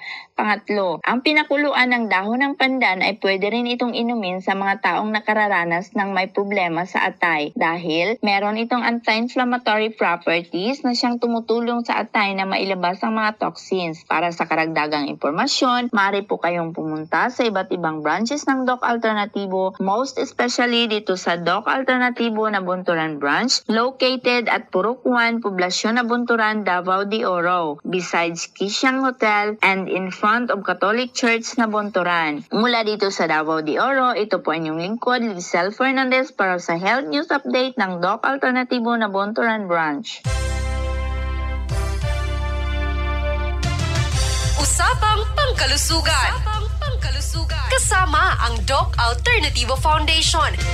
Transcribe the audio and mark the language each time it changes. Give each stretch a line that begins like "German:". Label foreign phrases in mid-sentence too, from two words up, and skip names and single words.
Filipino: Pangatlo, ang pinakuluan ng dahon ng pandan ay pwede rin itong inumin sa mga taong nakararanas ng may problema sa atay dahil meron itong
English: anti-inflammatory properties
Filipino: na siyang tumutulong sa atay na mailabas ang mga toxins. Para sa karagdagang impormasyon, maaari po kayong pumunta sa iba't ibang branches ng Doc Alternativo,
English: most especially
Filipino: dito sa Doc Alternativo Nabunturan Branch,
English: located at
Filipino: Purok 1, Poblasyon Nabunturan, Davao de Oro,
English: besides Kisiang Hotel and in front of Catholic Church Nabunturan.
Filipino: Mula dito sa Davao de Oro, ito po inyong lingkod, Lizelle Fernandez para sa Health News Update ng Doc Alternativo Nabunturan Branch. Usapang Pangkalusugan. Kasama ang Doc Alternativo Foundation.